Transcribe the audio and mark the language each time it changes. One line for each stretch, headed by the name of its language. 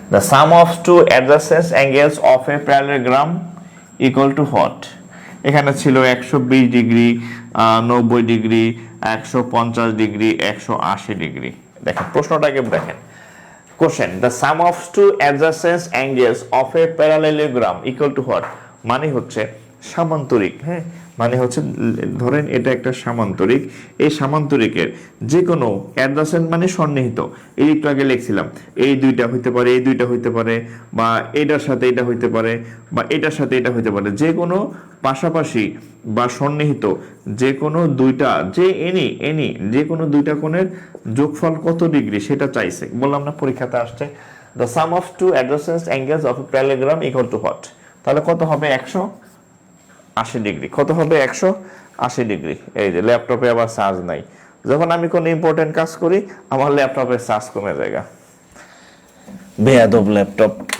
English: sum of two adjacent angles of a parallelogram equal to what?
Bangla: এখানে ছিল 120 degree, 90 degree, 150 degree, 180 degree. দেখেন প্রশ্নটাকে দেখেন, question
English: the sum of two adjacent angles of a parallelogram equal to what?
Bangla: মানে হচ্ছে সামান্তরিক। হ্যাঁ, মানে হচ্ছে ধরেন এটা একটা সামান্তরিক, এই সামান্তরিকের যে কোনো অ্যাডজাসেন্ট মানে সন্নিহিত, এই একটু আগে লিখছিলাম, এই দুইটা হইতে পারে, এই দুইটা হইতে পারে, বা এটার সাথে এটা হইতে পারে, বা এটার সাথে এটা হইতে পারে, যে কোনো পাশাপাশি বা সন্নিহিত যে কোনো দুইটা, যে কোনো দুইটা কোণের যোগফল কত ডিগ্রি সেটা চাইছে। বললাম না পরীক্ষাতে আসছে,
English: the sum of two adjacent angles of a parallelogram equal to what?
Bangla: তাহলে কত হবে? 180 ডিগ্রি। কত হবে? 180 ডিগ্রি। এই যে ল্যাপটপে আবার চার্জ নাই, যখন আমি কোনো ইম্পর্টেন্ট কাজ করি আমার ল্যাপটপের চার্জ কমে যায়, বেয়াদব ল্যাপটপ।